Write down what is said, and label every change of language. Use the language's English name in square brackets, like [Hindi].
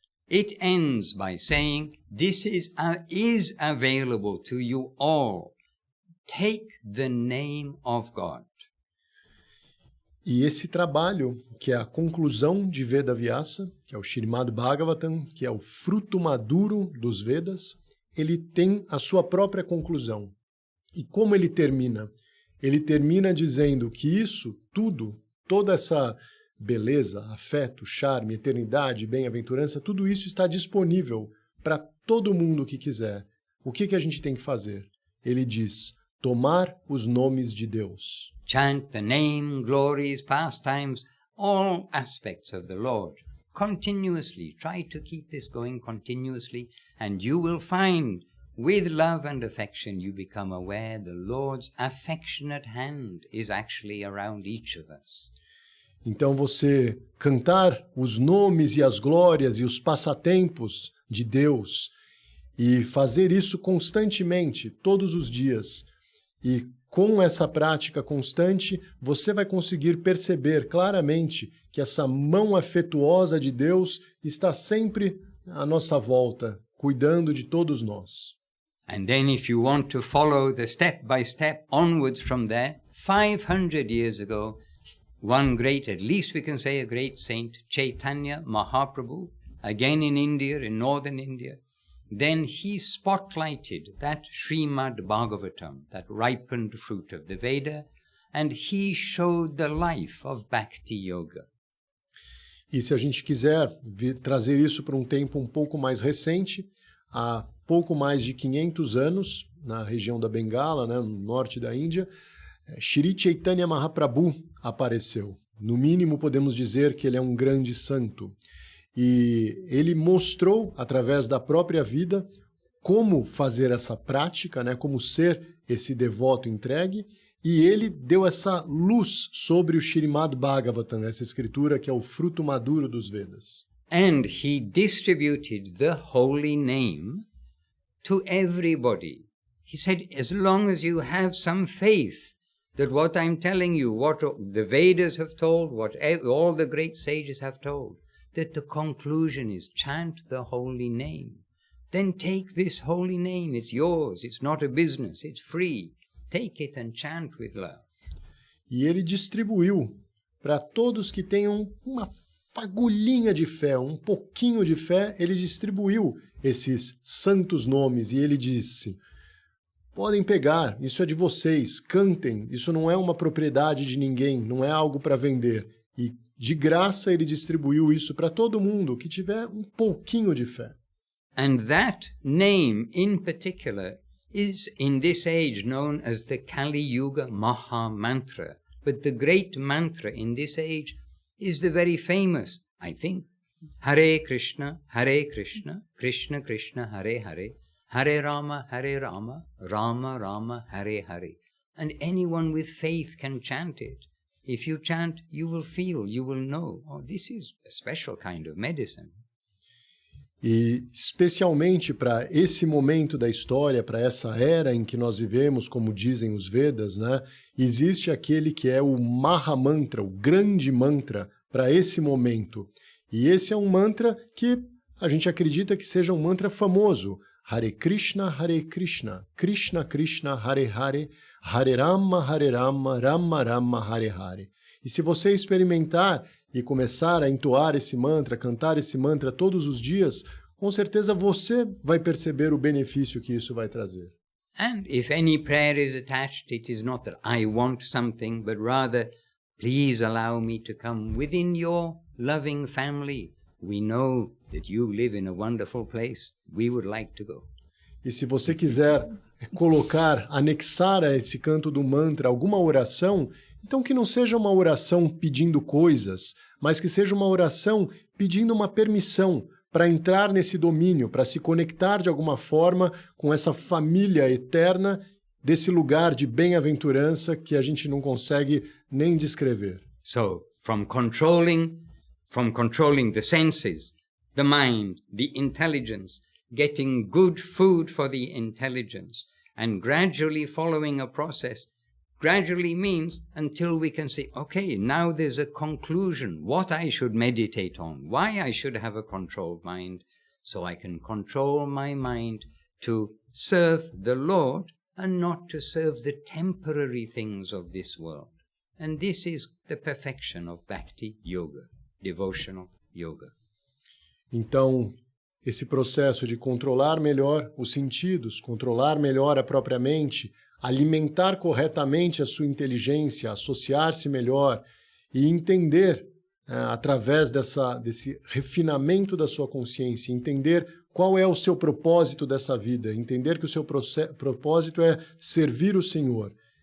[English] It ends by saying, this is available to you all. Take the name of God. [Portuguese] E esse trabalho, que é a conclusão de Veda Vyasa, que é o Srimad Bhagavatam, que é o fruto maduro dos Vedas, ele tem a sua própria conclusão. E como ele termina? Ele termina dizendo que isso tudo, toda essa beleza, afeto, charme, eternidade, bem-aventurança, tudo isso está disponível para todo mundo que quiser. O que a gente tem que fazer? Ele diz, tomar os nomes de Deus. [English] Chant the name, glories, pastimes, all aspects of the Lord. Continuously, try to keep this going continuously, and you will find, with love and affection, you become aware the Lord's affectionate hand is actually around each of us. [Portuguese] Então você cantar os nomes e as glórias e os passatempos de Deus e fazer isso constantemente, todos os dias. E com essa prática constante, você vai conseguir perceber claramente que essa mão afetuosa de Deus está sempre à nossa volta, cuidando de todos nós. [English] And then if you want to follow the step-by-step onwards from there, 500 years ago, one great, at least we can say a great saint, Chaitanya Mahaprabhu, again in India, in northern India, then he spotlighted that Srimad Bhagavatam, that ripened fruit of the Veda, and he showed the life of Bhakti Yoga. [Portuguese] E se a gente quiser trazer isso para um tempo um pouco mais recente, há pouco mais de 500 anos, na região da Bengala, né, no norte da Índia, Shri Chaitanya Mahaprabhu apareceu. No mínimo, podemos dizer que ele é um grande santo. E ele mostrou, através da própria vida, como fazer essa prática, né, como ser esse devoto entregue, e ele deu essa luz sobre o Srimad Bhagavatam, essa escritura que é o fruto maduro dos Vedas. [English] And he distributed the holy name to everybody. He said, as long as you have some faith that what I'm telling you, what the Vedas have told, what all the great sages have told, that the conclusion is chant the holy name. Then take this holy name, it's yours, it's not a business, it's free. Take it and chant with love. [Portuguese] E ele distribuiu para todos que tenham uma fagulhinha de fé, um pouquinho de fé, ele distribuiu esses santos nomes e ele disse, podem pegar, isso é de vocês, cantem, isso não é uma propriedade de ninguém, não é algo para vender. E de graça ele distribuiu isso para todo mundo que tiver um pouquinho de fé. [English] And that name in particular is in this age known as the Kali Yuga Maha Mantra. But the great mantra in this age is the very famous, I think, Hare Krishna, Krishna Krishna, Hare Hare, Hare Rama, Rama Rama, Hare Hare. And anyone with faith can chant it. If you chant, you will feel, you will know, oh, this is a special kind of medicine. [Portuguese] E especialmente para esse momento da história, para essa era em que nós vivemos, como dizem os Vedas, né, existe aquele que é o Maha Mantra, o grande mantra para esse momento. E esse é um mantra que a gente acredita que seja um mantra famoso. Hare Krishna, Krishna Krishna, Hare Hare, Hare Rama, Rama Rama, Hare Hare. E se você experimentar e começar a entoar esse mantra, cantar esse mantra todos os dias, com certeza você vai perceber o benefício que isso vai trazer. [English] And if any prayer is attached, it is not that I want something, but rather, please allow me to come within your loving family. We know that you live in a wonderful place. We would like to go. [Portuguese] E se você quiser colocar, anexar a esse canto do mantra alguma oração, então que não seja uma oração pedindo coisas, mas que seja uma oração pedindo uma permissão para entrar nesse domínio, para se conectar de alguma forma com essa família eterna desse lugar de bem-aventurança que a gente não consegue nem descrever. [English] So, from controlling the senses, the mind, the intelligence, getting good food for the intelligence, and gradually following a process. Gradually means until we can say, okay, now there's a conclusion, what I should meditate on, why I should have a controlled mind, so I can control my mind to serve the Lord and not to serve the temporary things of this world. And this is the perfection of Bhakti Yoga, devotional yoga. [Portuguese] Então, esse processo de controlar melhor os sentidos, controlar melhor a própria mente, alimentar corretamente a sua inteligência, associar-se melhor e entender, através desse refinamento da sua consciência, entender qual é o seu propósito dessa vida, entender que o seu propósito é servir o Senhor.